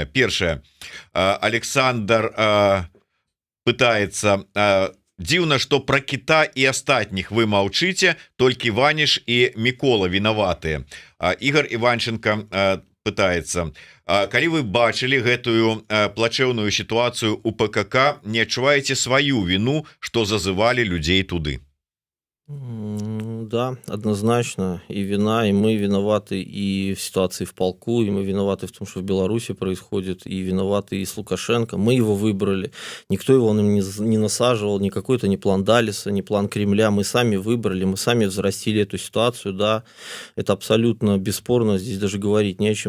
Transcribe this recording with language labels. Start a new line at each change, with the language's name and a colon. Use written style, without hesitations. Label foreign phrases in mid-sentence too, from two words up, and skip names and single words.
Belarusian: Першае, Александр пытаецца: дзіўна, што пра кіта і астатніх вы маўчыце, толькі Ваніш і Мікола вінаватыя. Ігор Іванченко пытаецца: калі вы бачылі гэтую плачэўную сітуацыю у ПКК, не адчуваеце сваю віну, што зазывалі людзей туды?
Russian: Да, однозначно. И вина, и мы виноваты и в ситуации в полку, и мы виноваты в том, что в Беларуси происходит, и виноваты и с Лукашенко. Мы его выбрали. Никто его нам не насаживал, ни какой-то не план Далиса, ни план Кремля. Мы сами выбрали, мы сами взрастили эту ситуацию. Да, это абсолютно бесспорно, здесь даже говорить не о чем.